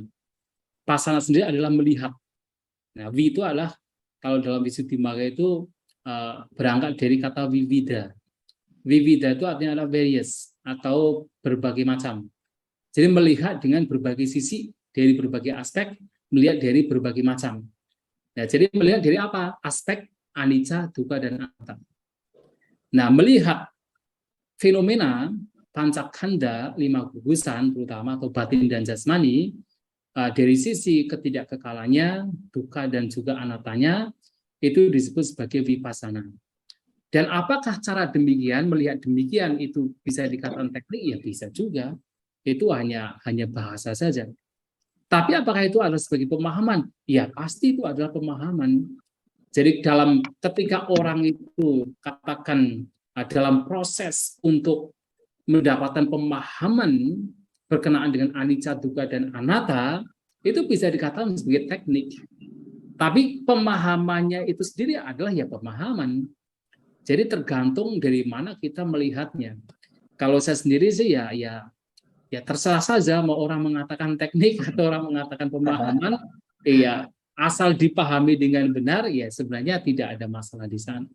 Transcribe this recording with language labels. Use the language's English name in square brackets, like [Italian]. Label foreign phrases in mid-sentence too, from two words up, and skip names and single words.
[Indonesian] Passana sendiri adalah melihat. Nah, vi itu adalah kalau dalam Visuddhimagga itu berangkat dari kata vivida. Vivida itu artinya adalah various atau berbagai macam. Jadi melihat dengan berbagai sisi, dari berbagai aspek, melihat dari berbagai macam. Nah, jadi melihat dari apa? Aspek [Pali] anicca, dukkha, [Indonesian] dan anatta. Nah, melihat fenomena pancakkhanda, 5 gugusan, terutama atau batin dan jasmani, dari sisi ketidakkekalannya, dukkha dan juga anattanya, itu disebut sebagai vipassana. Dan apakah cara demikian, melihat demikian itu bisa dikatakan teknik? Ya bisa juga. Itu hanya bahasa saja. Tapi apakah itu adalah sebagai pemahaman? Ya pasti itu adalah pemahaman. Jadi ketika orang itu katakan dalam proses untuk mendapatkan pemahaman berkenaan dengan [Pali] anicca, dukkha, [Indonesian] dan anatta, itu bisa dikatakan sebagai teknik. Tapi pemahamannya itu sendiri adalah ya pemahaman. Jadi tergantung dari mana kita melihatnya. Kalau saya sendiri sih ya terserah saja mau orang mengatakan teknik atau orang mengatakan pemahaman, Iya, asal dipahami dengan benar, ya sebenarnya tidak ada masalah di sana.